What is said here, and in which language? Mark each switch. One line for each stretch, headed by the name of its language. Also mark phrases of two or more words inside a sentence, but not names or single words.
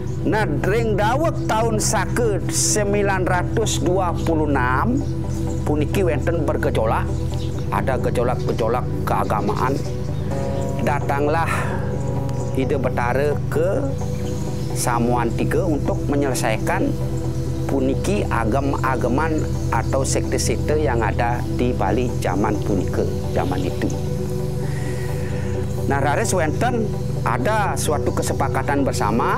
Balinese: Nah, ring dawek tahun sake 926 puniki wenten
Indonesian: bergejolak, ada gejolak-gejolak keagamaan. Datanglah Ide Betara ke Samuan III untuk menyelesaikan puniki agam-agaman atau sekte-sekte yang ada di Bali
Balinese: zaman punika,
Indonesian: zaman itu. Nah,
Balinese: raris wenten
Indonesian: ada suatu kesepakatan bersama.